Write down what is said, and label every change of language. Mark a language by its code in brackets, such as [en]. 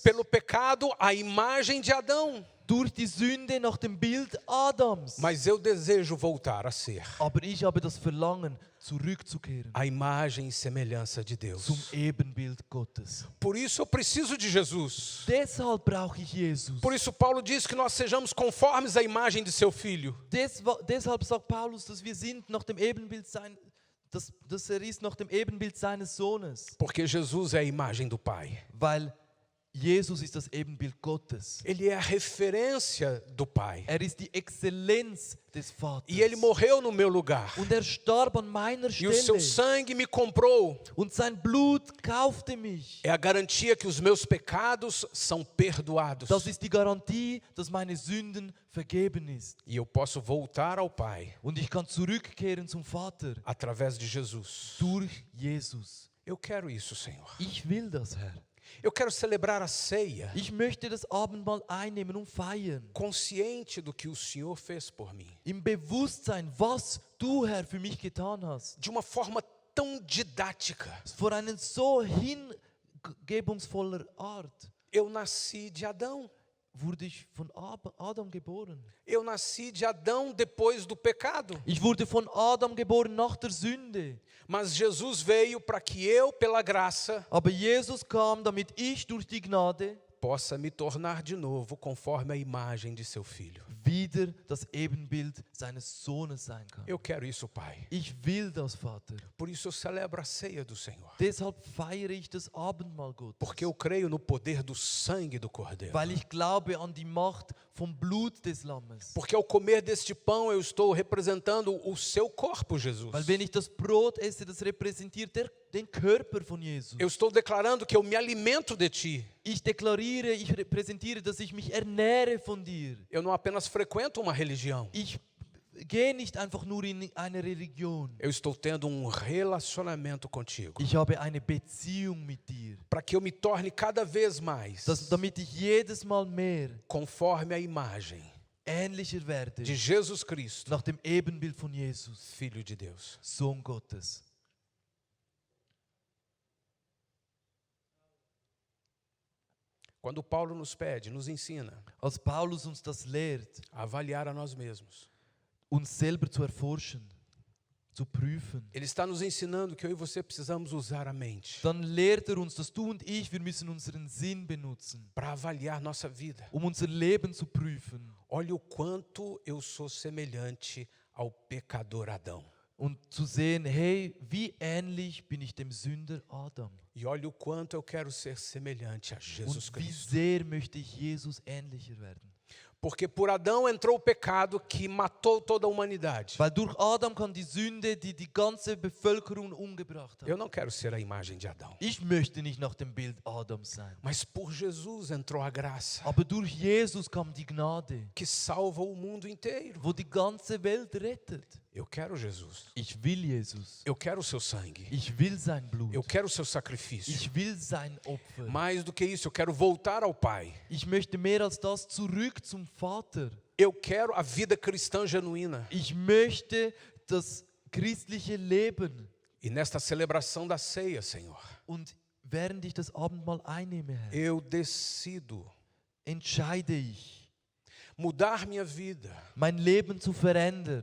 [pt] Pelo pecado, a imagem de Adão. [de] Durch die Sünde nach dem Bild Adams. [pt] Mas eu desejo voltar a ser [de] Aber ich habe das Verlangen, zurückzukehren [pt] a imagem e semelhança de Deus. [de] zum Ebenbild Gottes. [pt] Por isso eu preciso de Jesus. [de] Deshalb brauche ich Jesus. [pt] Por isso Paulo diz que nós sejamos conformes à imagem de seu filho. [de] Deshalb sagt Paulus, dass wir sind nach dem Ebenbild dass er ist nach dem Ebenbild seines Sohnes. [pt] Porque Jesus é a imagem do Pai. [de] Weil Jesus ist das Ebenbild Gottes. [pt] Ele é a referência do Pai. [de] Er ist die Exzellenz des Vaters. [pt] E ele morreu no meu lugar. [de] Und er starb an meiner [pt] E o seu [de] Stelle. [pt] sangue me comprou. [de] Und sein Blut kaufte mich. [pt] É a garantia que os meus pecados são perdoados. [de] Das ist die Garantie, dass meine Sünden vergeben ist. [pt] E eu posso voltar ao Pai [de] Und ich kann zurückkehren zum Vater [pt] através de Jesus. [de] durch Jesus. [pt] Eu quero isso, Senhor. [de] Ich will das, Herr. [pt] Eu quero celebrar a ceia [de] Ich möchte das Abendmahl einnehmen und feiern. [pt] consciente do que o Senhor fez por mim. [de] Im Bewusstsein, was du, Herr, für mich getan hast. [pt] De uma forma tão didática. [de] Vor einer so hingebungsvoller Art [pt] Eu nasci de Adão. [de] wurde ich von Adam geboren. [pt] Eu nasci de Adão depois do pecado. [de] Ich wurde von Adam geboren nach der Sünde. [pt] Mas Jesus veio para que eu, pela graça, [de] Aber Jesus kam, damit ich durch die Gnade [pt] possa me tornar de novo conforme a imagem de seu filho. [de] wieder das Ebenbild seines Sohnes sein kann. [pt] Eu quero isso, Pai. [de] Ich will das, Vater. [pt] Por isso eu celebro a ceia do Senhor. [de] Deshalb feiere ich das Abendmahl Gottes. [pt] Porque eu creio no poder do sangue do Cordeiro. [de] Weil ich glaube an die Macht vom Blut des Lammes. [pt] Porque ao comer deste pão eu estou representando o seu corpo, Jesus. [de] Weil wenn ich das Brot esse, das repräsentiert den Körper von Jesus. [pt] Eu estou declarando que eu me alimento de ti. [de] Ich deklariere, ich repräsentiere, dass ich mich ernähre von dir. [pt] Eu não apenas frequento uma religião. [de] Ich gehe nicht einfach nur in eine Religion. [pt] Eu estou tendo um relacionamento contigo. [de] Ich habe eine Beziehung mit dir. [pt] Para que eu me torne cada vez mais [de] Damit ich jedes Mal mehr [pt] conforme a imagem [de] ähnlicher werde. [pt] de Jesus Cristo, [de] Nach dem Ebenbild von Jesus, [pt] Filho de Deus. [de] Sohn Gottes. [pt] Quando Paulo nos pede, nos ensina [de] Als Paulus uns das lehrt, [pt] a avaliar a nós mesmos, [de] uns selber zu erforschen, zu prüfen, [pt] ele está nos ensinando que eu e você precisamos usar a mente [de] dann lehrt uns, dass du und ich, wir müssen unseren Sinn benutzen, [pt] para avaliar nossa vida. [de] unser Leben zu prüfen [pt] Olha o quanto eu sou semelhante ao pecador Adão. [de] und zu sehen, hey, wie ähnlich bin ich dem Sünder Adam [pt] E olha o quanto eu quero ser semelhante a Jesus [de] und wie [pt] Cristo. [de] sehr möchte ich Jesus ähnlicher werden. [pt] Porque por Adão entrou o pecado que matou toda a humanidade. [de] Weil durch Adam kam die Sünde, die die ganze Bevölkerung umgebracht hat. [pt] Eu não quero ser a imagem de Adão. [de] Ich möchte nicht nach dem Bild Adams sein. [pt] Mas por Jesus entrou a graça [de] Aber durch Jesus kam die Gnade, [pt] que salva o mundo inteiro. [de] wo die ganze Welt rettet. [pt] Eu quero Jesus. [de] Ich will Jesus. [pt] Eu quero o seu sangue. [de] Ich will sein Blut. [pt] Eu quero o seu sacrifício. [de] Ich will sein Opfer. [pt] Mais do que isso, eu quero voltar ao Pai. [de] Ich möchte mehr als das zurück zum Vater. [pt] Eu quero a vida cristã genuína. [de] Ich möchte das christliche Leben. [pt] E nesta celebração da ceia, Senhor, [de] Und während ich das Abendmahl einnehme, Herr, [pt] eu decido [de] entscheide ich, [pt] mudar minha vida, [de] mein Leben zu verändern,